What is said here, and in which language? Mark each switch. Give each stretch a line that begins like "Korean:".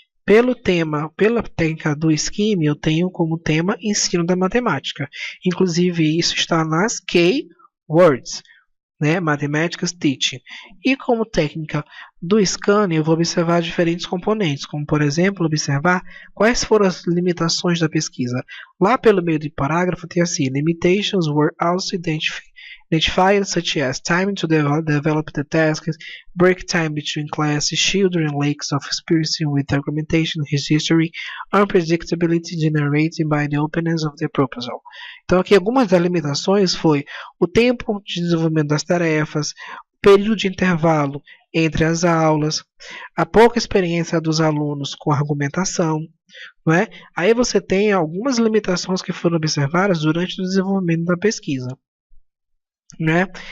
Portuguese: Pelo tema, pela técnica do skimming, eu tenho como tema ensino da matemática. Inclusive, isso está nas keywords, né? Mathematics Teaching. E como técnica do scanning, eu vou observar diferentes componentes, como, por exemplo, observar quais foram as limitações da pesquisa. Lá pelo meio do parágrafo tem assim:
English: limitations were also identified, such as time to develop the tasks, break time between classes, children lakes of experience with argumentation, history, unpredictability generated by the openness of the proposal.
Portuguese: Então aqui algumas das limitações foi o tempo de desenvolvimento das tarefas, o período de intervalo entre as aulas, a pouca experiência dos alunos com argumentação, não é? Aí você tem algumas limitações que foram observadas durante o desenvolvimento da pesquisa. Né?